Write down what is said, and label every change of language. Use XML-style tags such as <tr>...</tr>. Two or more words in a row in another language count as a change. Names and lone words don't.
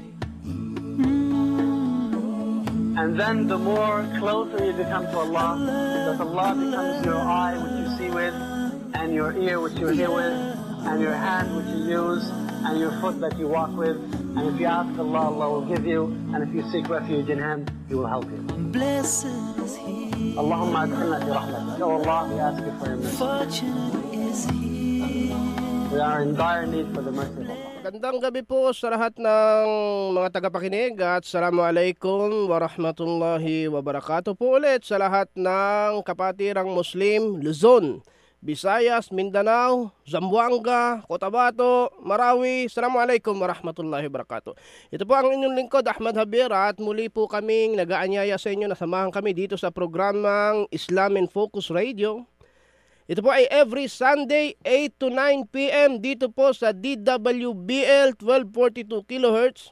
<en>And then the more closer you become to Allah, that Allah becomes your eye which you see with, and your ear which you hear with, and your hand which you use, and your foot that you walk with. And if you ask Allah, Allah will give you, and if you seek refuge in Him, He will help you. Blessed is he,</en> <ar>اللهم أدخلنا في رحمتك.</ar> <en>Oh Allah, we ask you for your mercy. fortunate is he. We are in dire need for the mercy of Allah.</en> <tl>Magandang gabi po sa lahat ng mga tagapakinig at</tl> <ar>السلام عليكم ورحمة الله وبركاته</ar> <tl>po ulit sa lahat ng kapatirang Muslim, Luzon, Visayas, Mindanao, Zamboanga, Cotabato, Marawi.</tl> <ar>السلام عليكم ورحمة الله وبركاته.</ar> <tl>Ito po ang inyong lingkod, Ahmad Javier, at muli po kaming nag-aanyaya sa inyo na samahan kami dito sa programang Islam in Focus Radio. Ito po ay</tl> <en>every Sunday 8 to 9 p.m.</en> <tl>dito po sa DWBL 1242 kHz.</tl>